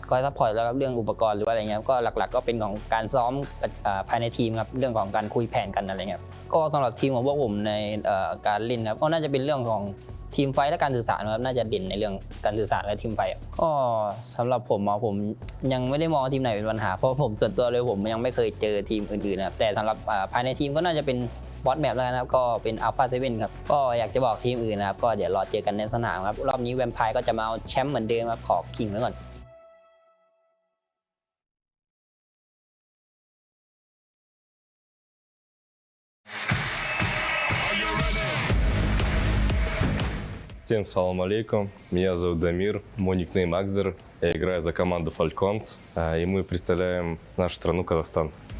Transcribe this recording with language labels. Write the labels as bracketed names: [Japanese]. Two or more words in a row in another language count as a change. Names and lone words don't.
[Thai] คอยซัพพอร์ตแล้วครับเรื่องอุปกรณ์หรือว่าอะไรเงี้ยก็หลักๆก็เป็นของการซ้อมภายในทีมครับเรื่องของการคุยแผนกันอะไรเงี้ยก็สำหรับทีมของพวกผมในการเล่นครับก็น่าจะเป็นเรื่องของทีมไฟและการสื่อสารครับน่าจะเด่นในเรื่องการสื่อสารและทีมไฟก็สำหรับผมยังไม่ได้มองทีมไหนเป็นปัญหาเพราะผมส่วนตัวเลยผมยังไม่เคยเจอทีมอื่นๆนะครับแต่สำหรับภายในทีมก็น่าจะเป็นบอสแมปแล้วนะครับก็เป็น Alpha7 ครับก็อยากจะบอกทีมอื่นนะครับก็เดี๋ยวรอเจอกันในสนามครับรอบนี้แวมไพร์ก็จะมาเอาแชมป์เหมือนเดิมครับขอคิงไว้ก่อน [Russian] Всем [Arabic] سلام عليكم, [Russian] меня зовут Дамир, мой никнейм Акзер, я играю за команду Falcons, и мы представляем нашу страну Казахстан.